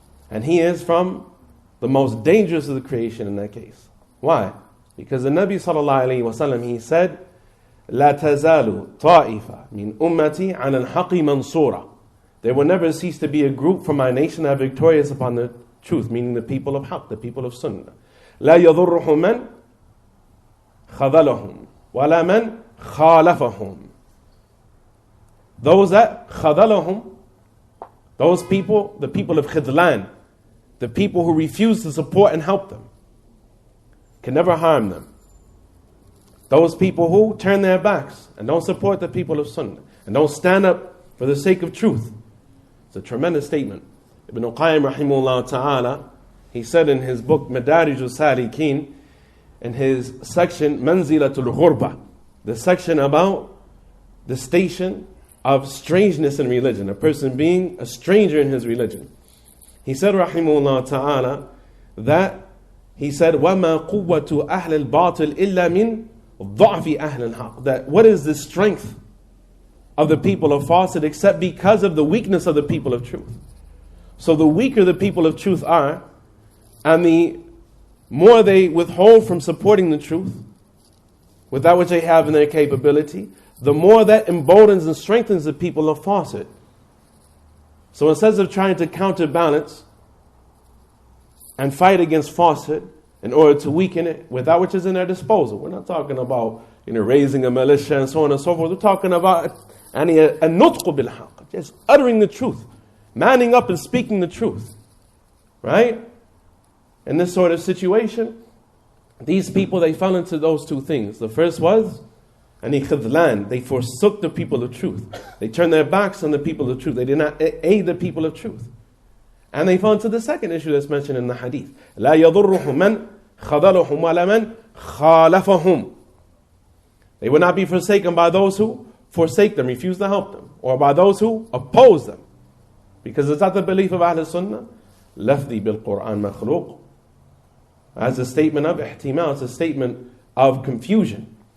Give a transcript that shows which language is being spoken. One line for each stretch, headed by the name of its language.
English: And he is from the most dangerous of the creation in that case. Why? Because the Nabi sallallahu alayhi wa sallam, he said,
Arabic: لا تزال طائفة من أمتي على الحق منصورة.
English: There will never cease to be a group from my nation that are victorious upon the truth, meaning the people of haqq, the people of sunnah.
Arabic: لا يضرهم من خذلهم ولا من خالفهم.
English: Those that خذلهم, those people, the people of khidlan, the people who refuse to support and help them, can never harm them. Those people who turn their backs and don't support the people of sunnah and don't stand up for the sake of truth. It's a tremendous statement. Ibn Qayyim rahimahullah ta'ala, he said in his book Madarij al-Salikin, in his section Manzilatul Ghurba, the section about the station of strangeness in religion, a person being a stranger in his religion. He said rahimahullah ta'ala that he said
Arabic: وَمَا قُوَّةُ أَهْلِ الْبَاطِلِ إِلَّا مِنْ ضَعْفِ أَهْلِ الْحَقِّ.
English: That what is the strength of the people of falsehood except because of the weakness of the people of truth. So the weaker the people of truth are, and the more they withhold from supporting the truth with that which they have in their capability, the more that emboldens and strengthens the people of falsehood. So instead of trying to counterbalance and fight against falsehood in order to weaken it with that which is in their disposal, we're not talking about raising a militia and so on and so forth. We're talking about
Arabic: النطق بالحق,
English: just uttering the truth, manning up and speaking the truth, right? In this sort of situation, these people, they fell into those two things. The first was khidlan, they forsook the people of truth. They turned their backs on the people of truth. They did not aid the people of truth. And they fell into the second issue that's mentioned in the hadith.
Arabic: لا يضرهم من خذلهم ولا من خالفهم.
English: They will not be forsaken by those who forsake them, refuse to help them, or by those who oppose them. Because it's not the belief of Ahl Sunnah.
Arabic: لفظي بالقرآن مخلوق.
English: As a statement of ihtimal, it's a statement of confusion.